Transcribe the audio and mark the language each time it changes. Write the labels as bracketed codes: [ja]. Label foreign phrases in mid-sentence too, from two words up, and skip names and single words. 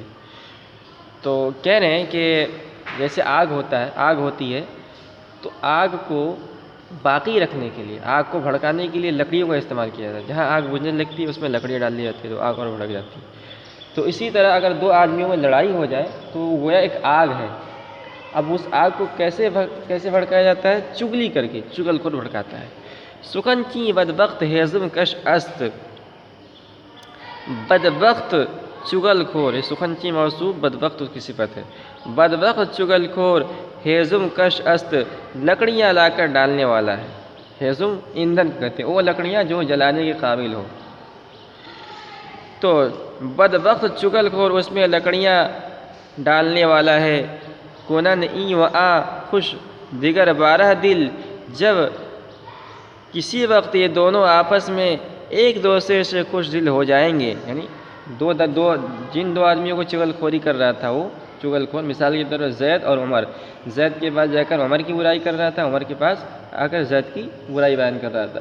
[ur] تو کہہ رہے ہیں کہ جیسے آگ ہوتی ہے تو آگ کو باقی رکھنے کے لیے، آگ کو بھڑکانے کے لیے لکڑیوں کا استعمال کیا جاتا ہے۔ جہاں آگ بجھنے لگتی ہے اس میں لکڑیاں ڈال دی جاتی ہے تو آگ اور بھڑک جاتی ہے۔ تو اسی طرح اگر دو آدمیوں میں لڑائی ہو جائے تو وہ گویا ایک آگ ہے۔ اب اس آگ کو کیسے بھڑکایا جاتا ہے؟ چغلی کر کے، چغل خور بھڑکاتا ہے۔ [fa] سخنچی بدبخت ہیزم کش است، [ur] بدبخت چغل خور، یہ سخنچی موصوف، بدبخت اس کی صفت ہے۔ بدبخت چغل خور [fa] ہیزم کش است، [ur] لکڑیاں لا کر ڈالنے والا ہے۔ ہیزم ایندھن کہتے ہیں، وہ لکڑیاں جو جلانے کے قابل ہو۔ تو بدبخت چغل خور اس میں لکڑیاں ڈالنے والا ہے۔ [fa] کنن ای و آ خوش دیگر بارہ دل، [ur] جب کسی وقت یہ دونوں آپس میں ایک دوسرے سے خوش دل ہو جائیں گے، یعنی جن دو آدمیوں کو چغل خوری کر رہا تھا وہ چغل خور، مثال کے طور پر زید اور عمر، زید کے پاس جا کر عمر کی برائی کر رہا تھا، عمر کے پاس آ کر زید کی برائی بیان کر رہا تھا۔